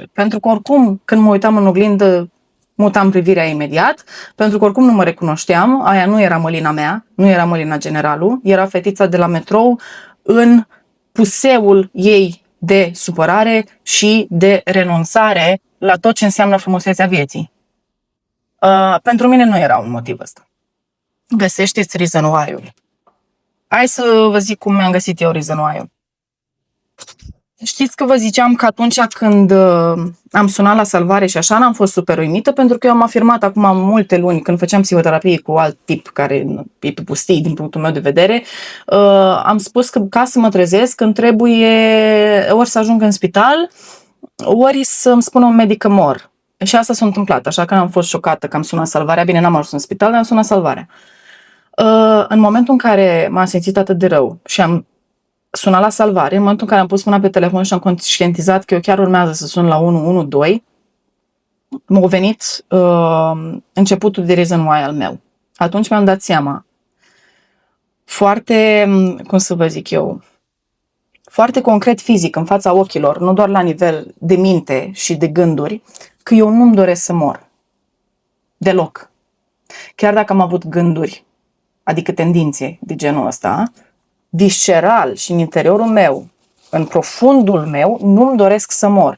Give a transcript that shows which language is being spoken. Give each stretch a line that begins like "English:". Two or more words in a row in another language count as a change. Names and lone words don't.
Romanian: Pentru că oricum, când mă uitam în oglindă, mutam privirea imediat, pentru că oricum nu mă recunoșteam, aia nu era Mălina mea, nu era Mălina generalul, era fetița de la metrou în puseul ei de supărare și de renunțare la tot ce înseamnă frumusețea vieții. Pentru mine nu era un motiv ăsta. Găsește-ți
English: reason why-
Romanian: ul. Hai să vă zic cum mi-am găsit eu
English: reason why-
Romanian: ul. Știți că vă ziceam că atunci când am sunat la salvare și așa, n-am fost super uimită, pentru că eu am afirmat acum multe luni, când făceam psihoterapie cu alt tip care e pe pustii din punctul meu de vedere, am spus că ca să mă trezesc îmi trebuie ori să ajung în spital, ori să-mi spună un medic că mor. Și asta s-a întâmplat, așa că am fost șocată că am sunat salvarea. Bine, n-am ajuns în spital, dar am sunat salvarea. În momentul în care m-am simțit atât de rău și am sunat la salvare, în momentul în care am pus mâna pe telefon și am conștientizat că eu chiar urmează să sun la 112, m-a venit începutul de
English: reason why
Romanian: al meu. Atunci mi-am dat seama foarte, cum să vă zic eu, foarte concret fizic, în fața ochilor, nu doar la nivel de minte și de gânduri, că eu nu-mi doresc să mor. Deloc. Chiar dacă am avut gânduri, adică tendințe de genul ăsta, visceral și în interiorul meu, în profundul meu, nu-mi doresc să mor.